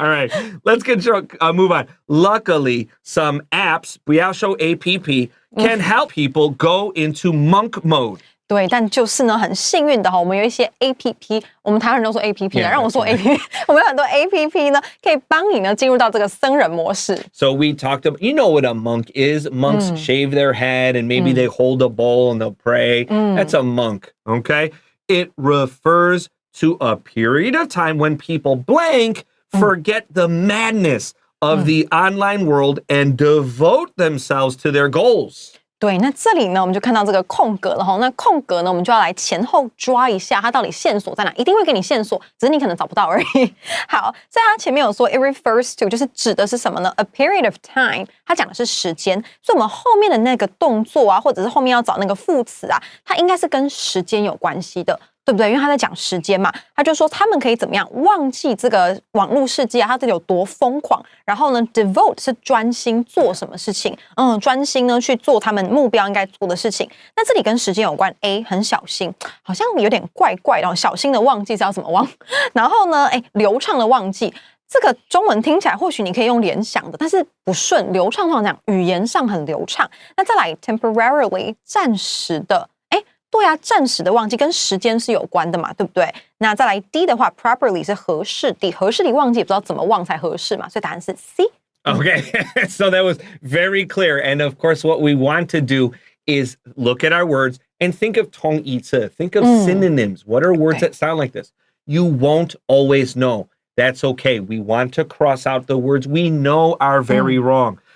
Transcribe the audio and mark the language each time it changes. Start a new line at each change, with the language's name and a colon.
English: All right, let's move on. Luckily, some apps,
Chinese: 不要说
English: APP, can help people go into monk mode.
Chinese: 对，但就是呢，很幸运的哈，我们有一些 APP， 我们台湾人都说 APP 让我说 APP， 我们有很多 APP 呢，可以帮你呢进入到这个僧人模式。
English: So we talked about, you know what a monk is. Monks shave their head and maybe they hold a bowl and they'll pray. That's a monk, okay? It refers to a period of time when people blank, forget the madness of the online world and devote themselves to their goals.
Chinese: 对，那这里呢，我们就看到这个空格了哈。那空格呢，我们就要来前后抓一下，它到底线索在哪？一定会给你线索，只是你可能找不到而已。好，在它前面有说
English: it refers to，
Chinese: 就是指的是什么呢 ？
English: A period of time，
Chinese: 它讲的是时间，所以我们后面的那个动作啊，或者是后面要找那个副词啊，它应该是跟时间有关系的。对不对？因为他在讲时间嘛，他就说他们可以怎么样忘记这个网络世界啊，它这里有多疯狂。然后呢 ，devote 是专心做什么事情，专心呢去做他们目标应该做的事情。那这里跟时间有关 ，A 很小心，好像有点怪怪的，小心的忘记是要怎么忘？然后呢，流畅的忘记。这个中文听起来或许你可以用联想的，但是不顺。流畅通常讲语言上很流畅。那再来 temporarily 暂时的。对啊，暂时的忘记跟时间是有关的嘛，对不对？那再来 D 的话 ，properly 是合适地，合适地忘记也不知道怎么忘才合适嘛，所以答案是 C。
English: Okay, so that was very clear. And of course, what we want to do is look at our words and think of 同义词, think of synonyms. What are words that sound like this? You won't always know. That's okay. We want to cross out the words we know are very wrong.